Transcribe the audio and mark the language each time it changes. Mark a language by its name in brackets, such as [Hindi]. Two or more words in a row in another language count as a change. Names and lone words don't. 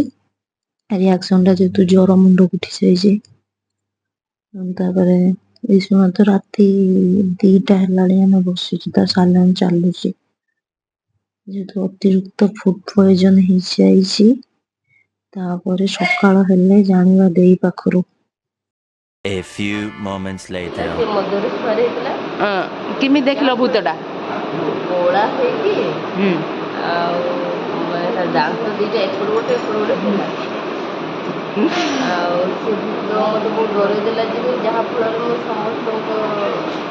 [Odia] ରିଆକ୍ସନ ଟା ଯେହେତୁ ଜର ମୁଣ୍ଡକୁ ଉଠି ଯାଇଛି। ତାପରେ ଏଇ ସମୟ ତ ରାତି 2ଟା ହେଲାଣି ଆମେ ବସିଛୁ ତା ସାଲାଇନ୍ ଚାଲୁଛି। ଯେହେତୁ ଅତିରିକ୍ତ [English] food poison [Odia] ହେଇଯାଇଛି। ତାପରେ ସକାଳ ହେଲେ ଜାଣିବା ଦେଇ ପାଖରୁ। [English] A few moments later. [Odia] କେମିତି ଦେଖିଲ ଭୂତଟା? ଗୋଳା ହେଇକି ଆଉ ଦାନ୍ତ ଦିଟା ଏପଟ ଗୋଟେ ଥିଲା। ଆଉ ସେ ଭୂତ ମୋତେ ବହୁତ ଡରେଇ ଦେଲା ଯେ ଯାହା ଫଳରେ ମୁଁ ସମସ୍ତଙ୍କ